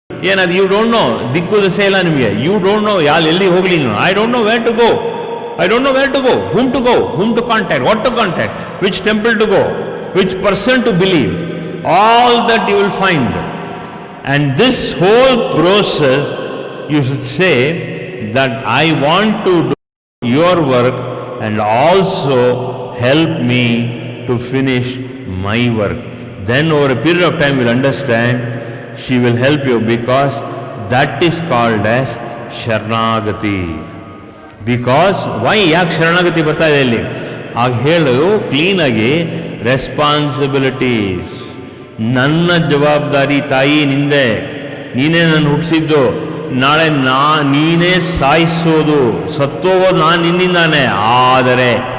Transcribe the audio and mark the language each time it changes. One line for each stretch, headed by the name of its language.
Kannada: ಏನದು
English: you don't know,
Kannada: ದಿಕ್ಕು ದಸೆ ಇಲ್ಲ ನಿಮಗೆ,
English: you don't know
Kannada: ಎಲ್ಲಿ ಹೋಗ್ಲಿ ನೀವು,
English: I don't know where to go, I don't know where to go, whom to contact, what to contact, which temple to go, which person to believe. All that you will find. And this whole process, you should say that I want to do your work and also help me to finish my work. Then over a period of time you will understand, she will help you, because that is called as Sharanagati. Because why,
Kannada: ಯಾಕೆ ಶರಣಾಗತಿ ಬರ್ತಾ ಇದೆ ಇಲ್ಲಿ ಆಗ ಹೇಳು ಕ್ಲೀನಾಗಿ, responsibilities, ನನ್ನ ಜವಾಬ್ದಾರಿ ತಾಯಿ ನಿಂದೆ, ನೀನೇ ನಾನು ಹುಟ್ಟಿಸಿದ್ದು, ನಾಳೆ ನೀನೇ ಸಾಯಿಸೋದು, ಸತ್ತೋಗೋದು ನಾನು ನಿನ್ನಿಂದಾನೆ, ಆದರೆ